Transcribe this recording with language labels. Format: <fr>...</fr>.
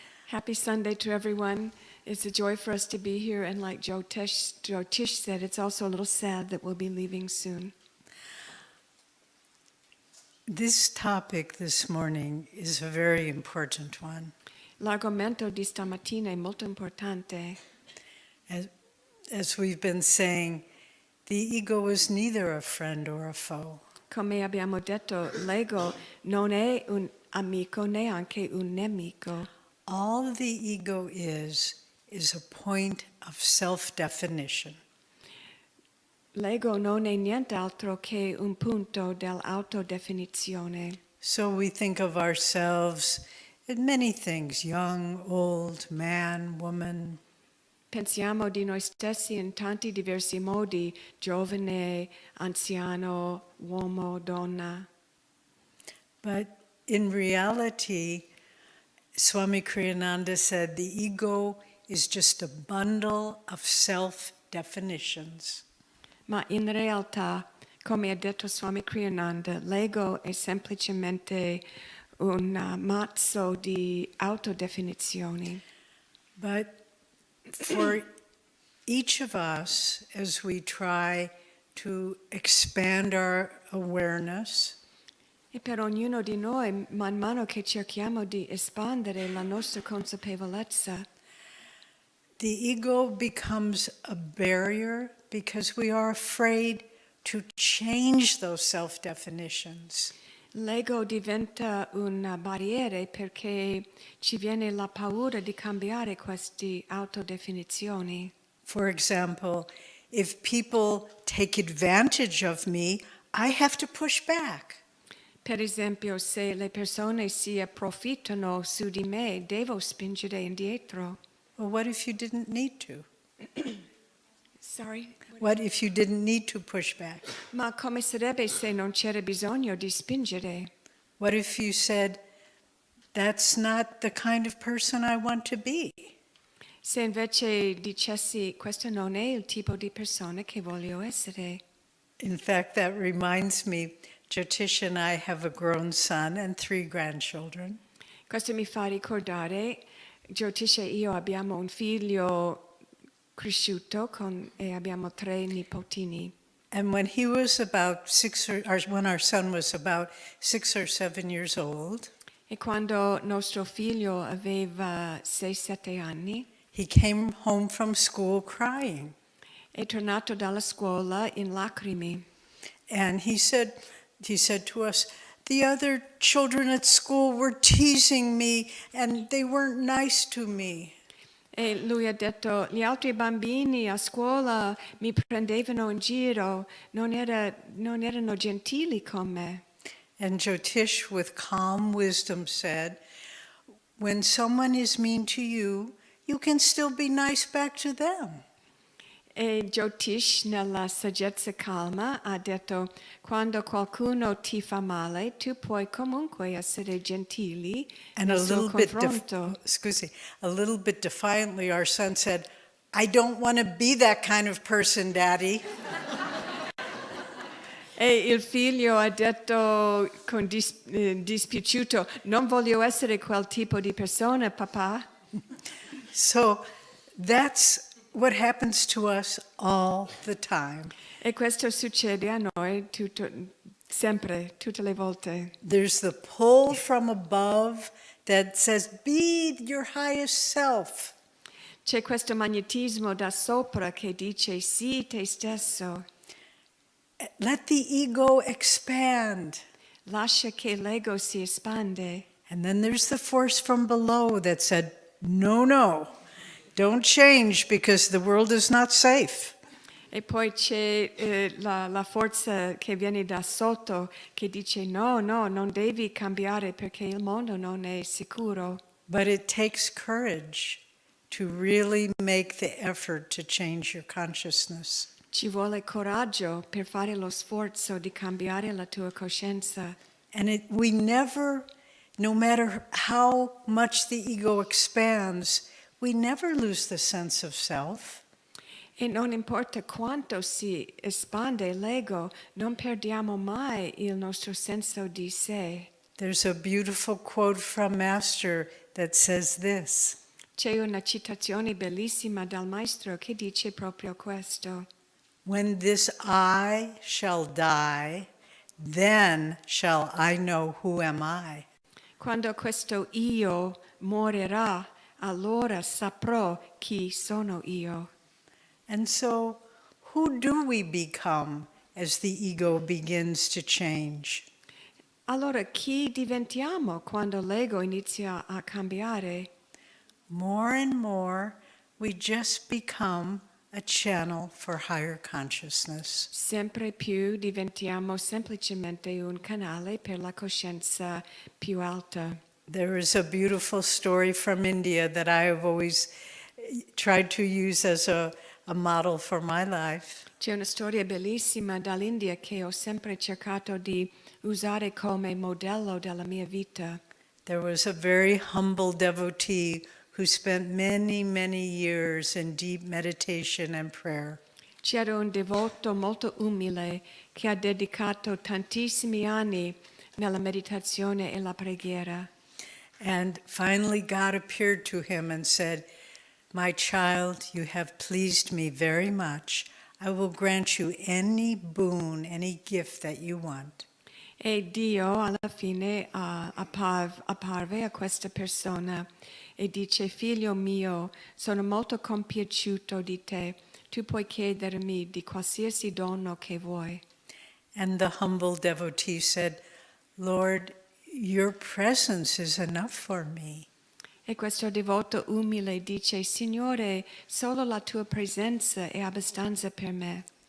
<en>Happy Sunday to everyone. It's a joy for us to be here, and like Jyotish said, it's also a little sad that we'll be leaving soon. This topic this morning is a very important one.</en> <it>L'argomento di stamattina è molto importante.</it> <en>As we've been saying, the ego is neither a friend or a foe.</en> <it>Come abbiamo detto, l'ego non è un amico neanche un nemico.</it> <en>All the ego is a point of self-definition.</en> <it>L'ego non è nient'altro che un punto dell'autodefinizione.</it> <en>So we think of ourselves in many things, young, old, man, woman.</en> <it>Pensiamo di noi stessi in tanti diversi modi, giovane, anziano, uomo, donna.</it> <en>But in reality, Swami Kriyananda said the ego is just a bundle of self-definitions.</en> <it>Ma in realtà, come ha detto Swami Kriyananda, l'ego è semplicemente un mazzo di autodefinizioni.</it> <en>But for each of us, as we try to expand our awareness,</en> <it>E per ognuno di noi, man mano che cerchiamo di espandere la nostra consapevolezza,</it> <en>the ego becomes a barrier because we are afraid to change those self-definitions.</en> <it>l'ego diventa una barriera perché ci viene la paura di cambiare queste autodefinizioni.</it> <en>For example, if people take advantage of me, I have to push back.</en> <it>Per esempio, se le persone si approfittano su di me, devo spingere indietro.</it> <en>Well, what if you didn't need to? Sorry? What if you didn't need to push back?</en> <it>Ma come sarebbe se non c'era bisogno di spingere?</it> <en>What if you said, that's not the kind of person I want to be?</en> <it>Se invece dicessi, questo non è il tipo di persona che voglio essere.</it> <en>In fact, that reminds me, Jyotish and I have a grown son and 3 grandchildren.</en> <it>Questo mi fa ricordare, Jyotish e io abbiamo un figlio cresciuto e abbiamo 3 nipotini.</it> <en>And when he was about when our son was about 6 or 7 years old,</en> <it>E quando nostro figlio aveva 6-7 anni,</it> <en>he came home from school crying.</en> <it>è tornato dalla scuola in lacrime.</it> <en>And he said to us, the other children at school were teasing me and they weren't nice to me.</en> <it>E lui ha detto, gli altri bambini a scuola mi prendevano in giro, non erano gentili con me.</it> <en>And Jyotish, with calm wisdom, said, when someone is mean to you, you can still be nice back to them.</en> <it>E Jyotish, nella saggezza calma, ha detto: quando qualcuno ti fa male, tu puoi comunque essere gentili</it> <en>And</en> <it>nel suo</it> <en>little bit,</en> <it>confronto.</it> <en>a little bit defiantly, our son said, I don't want to be that kind of person, Daddy.</en> <it>E il figlio ha detto con dispiaciuto: non voglio essere quel tipo di persona, papà.</it> <en>So that's what happens to us all the time.</en> <it>E questo succede a noi sempre, tutte le volte.</it> <en>There's the pull from above that says, be your highest self.</en> <it>C'è questo magnetismo da sopra che dice sì te stesso.</it> <en>Let the ego expand.</en> <it>Lascia che l'ego si espande.</it> <en>And then there's the force from below that said, no, don't change because the world is not safe.</en> <it>E poi c'è la forza che viene da sotto che dice no, non devi cambiare perché il mondo non è sicuro.</it> <en>But it takes courage to really make the effort to change your consciousness.</en> <it>Ci vuole coraggio per fare lo sforzo di cambiare la tua coscienza.</it> <en>And we never, no matter how much the ego expands, we never lose the sense of self.</en> <it>E non importa quanto si espande l'ego, non perdiamo mai il nostro senso di sé.</it> <en>There's a beautiful quote from Master that says this.</en> <it>C'è una citazione bellissima dal maestro che dice proprio questo.</it> <en>When this I shall die, then shall I know who am I.</en> <it>Quando questo io morirà, allora saprò chi sono io.</it> <en>And so, who do we become as the ego begins to change?</en> <it>Allora chi diventiamo quando l'ego inizia a cambiare?</it> <en>More and more, we just become a channel for higher consciousness.</en> <it>Sempre più diventiamo semplicemente un canale per la coscienza più alta.</it> <en>There is a beautiful story from India that I have always tried to use as a model for my life.</en> <it>C'è una storia bellissima dall'India che ho sempre cercato di usare come modello della mia vita.</it> <en>There was a very humble devotee who spent many, many years in deep meditation and prayer.</en> <it>C'era un devoto molto umile che ha dedicato tantissimi anni nella meditazione e la preghiera.</it> <en>And finally God appeared to him and said, my child, you have pleased me very much. I will grant you any boon, any gift that you want.</en> <it>E Dio alla fine apparve a questa persona e dice: figlio mio, sono molto compiaciuto di te. Tu puoi chiedermi di qualsiasi dono che vuoi.</it> <en>And the humble devotee said, Lord, your presence is enough for me.</en> <it>E questo devoto umile dice: Signore, solo la tua presenza è abbastanza per me.</it>